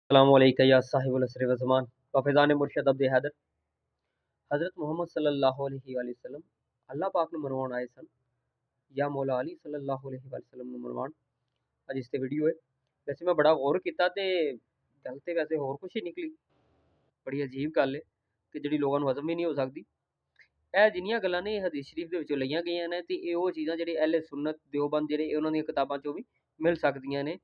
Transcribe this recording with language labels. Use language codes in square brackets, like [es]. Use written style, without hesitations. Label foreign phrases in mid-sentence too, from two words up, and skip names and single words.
[ar] السلام عليك يا صاحب العصر والزمان [pa] व फ़ैज़ान मुर्शद अब्द हैदर हज़रत मोहम्मद [ar] صلى الله عليه وسلم [pa] अल्लाह पाक ਨੂੰ ਮਨਵਾਉਣ ਆਏ ਸਨ ਜਾਂ ਮੌਲਾ ਅਲੀ [ar] صلى الله عليه وسلم [pa] ਨੂੰ ਮਨਵਾਉਣ। ਅੱਜ ਇਸ ਤੇ ਵੀਡੀਓ ਹੈ। ਵੈਸੇ ਮੈਂ ਬੜਾ ਗੌਰ ਕੀਤਾ ਤੇ ਗੱਲ ਤੇ ਵੈਸੇ ਹੋਰ ਕੁਛ ਹੀ ਨਿਕਲੀ। ਬੜੀ ਅਜੀਬ ਗੱਲ ਹੈ ਕਿ ਜਿਹੜੀ ਲੋਕਾਂ ਨੂੰ ਹਜ਼ਮ ਹੀ ਨਹੀਂ ਹੋ ਸਕਦੀ। ਇਹ ਜਿੰਨੀਆਂ ਗੱਲਾਂ ਨੇ ਇਹ ਹਦੀਸ ਸ਼ਰੀਫ ਦੇ ਵਿੱਚੋਂ ਲਈਆਂ ਗਈਆਂ ਨੇ ਤੇ ਇਹ ਉਹ ਚੀਜ਼ਾਂ ਜਿਹੜੇ ਅਹਿਲੇ ਸੁन्नत ਦਿਓਬੰਦ ਜਿਹੜੇ ਉਹਨਾਂ ਦੀਆਂ ਕਿਤਾਬਾਂ ਚੋਂ ਵੀ ਮਿਲ ਸਕਦੀਆਂ ਨੇ।